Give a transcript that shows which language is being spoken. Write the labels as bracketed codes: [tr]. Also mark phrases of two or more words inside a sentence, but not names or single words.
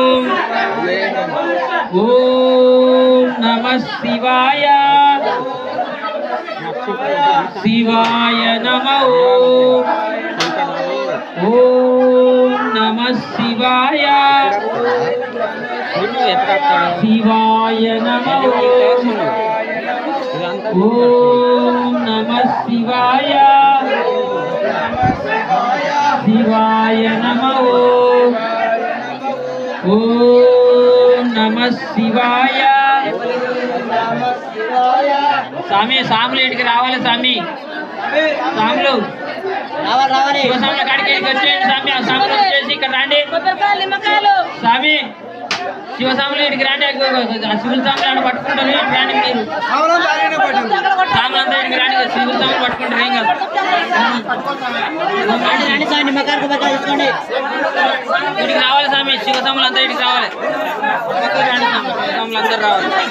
[sa] नमः शिवाय शिवाय नमो नमः शिवाय शिवाय नमो नमः शिवाय शिवाय नमो नमः शिवाय [te] స్వామి సాముల ఇంటికి రావాలి స్వామి సాములు రావాలి శివసాముల కాడికి వచ్చేయండి స్వామి ఆ సాములు వచ్చేసి ఇక్కడ రండి స్వామి శివసాముల ఇంటికి రండి శివుల సాములు ఆడ పట్టుకుంటారు రండి మీరు సాములంతా ఇంటికి రండి శివుల సాములు పట్టుకుంటారు ఏం కాదు ఇంటికి రావాలి స్వామి శివసాములు అంతా ఇంటికి రావాలి రండి స్వామి శివసాములు అందరూ రావాలి